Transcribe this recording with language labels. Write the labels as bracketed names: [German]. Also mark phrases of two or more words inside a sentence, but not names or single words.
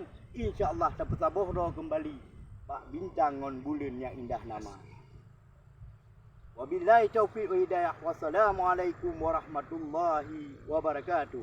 [Achinese] InsyaAllah tak saboh kembali bak bintang ngon bulun yang indah nama. [Arabic] وبالله التوفيق والهداية. والسلام عليكم ورحمة الله وبركاته.